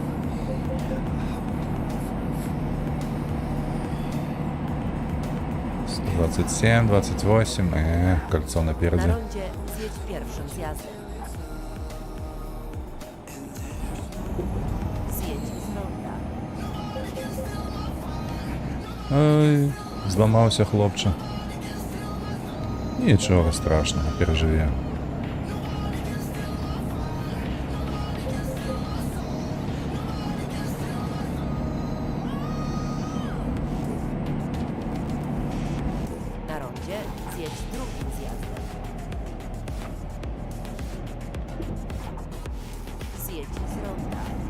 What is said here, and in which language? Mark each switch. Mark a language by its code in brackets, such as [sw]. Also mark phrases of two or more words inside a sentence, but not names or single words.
[ru] — 27, 28, кольцо [pl] Na [ru] напереди. [pl] rondzie zjedź pierwszym zjazdem. Zjedź z ronda. [be] Ой, зламаўся хлопча. Нічога страшного, перажыве. [pl] Na rondzie zjedź drugim zjazdem. Zjedź z ronda.